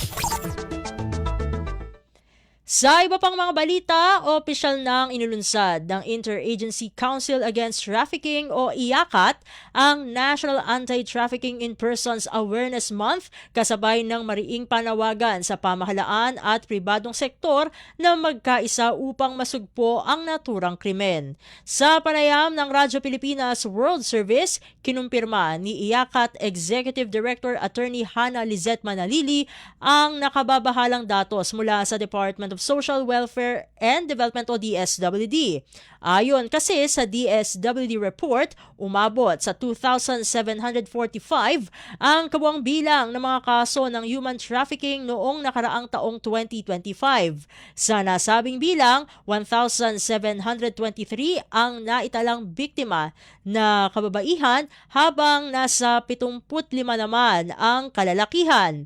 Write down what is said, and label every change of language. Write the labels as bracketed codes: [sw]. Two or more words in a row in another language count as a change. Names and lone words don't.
[tl] Sa iba pang mga balita, opisyal nang inulunsad ng Interagency Council Against Trafficking o IACAT ang National Anti-Trafficking in Persons Awareness Month kasabay ng mariing panawagan sa pamahalaan at pribadong sektor na magkaisa upang masugpo ang naturang krimen. Sa panayam ng Radyo Pilipinas World Service, kinumpirma ni IACAT Executive Director Attorney Hannah Lizette Manalili ang nakababahalang datos mula sa Department of Social Welfare and Development o DSWD. Ayon kasi sa DSWD report, umabot sa 2,745 ang kabuang bilang ng mga kaso ng [en] human trafficking [tl] noong nakaraang taong 2025. Sa nasabing bilang, 1,723 ang naitalang biktima na kababaihan habang nasa 75 naman ang kalalakihan.